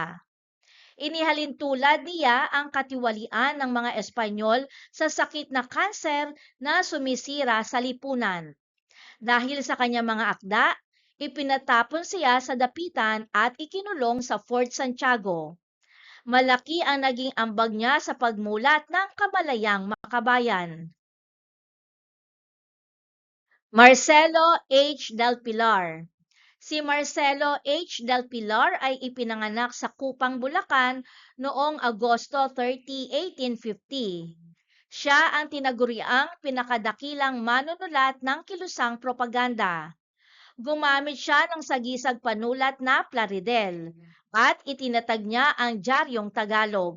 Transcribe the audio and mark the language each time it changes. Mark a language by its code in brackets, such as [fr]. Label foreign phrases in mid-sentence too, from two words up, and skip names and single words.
[tl] Inihalintulad niya ang katiwalian ng mga Espanyol sa sakit na kanser na sumisira sa lipunan. Dahil sa kanyang mga akda, ipinatapon siya sa dapitan at ikinulong sa Fort Santiago. Malaki ang naging ambag niya sa pagmulat ng kamalayang makabayan. Marcelo H. Del Pilar. Si Marcelo H. Del Pilar ay ipinanganak sa Kupang, Bulacan noong Agosto 30, 1850. Siya ang tinaguriang pinakadakilang manunulat ng kilusang propaganda. Gumamit siya ng sagisag panulat na Plaridel at itinatag niya ang Diaryong Tagalog.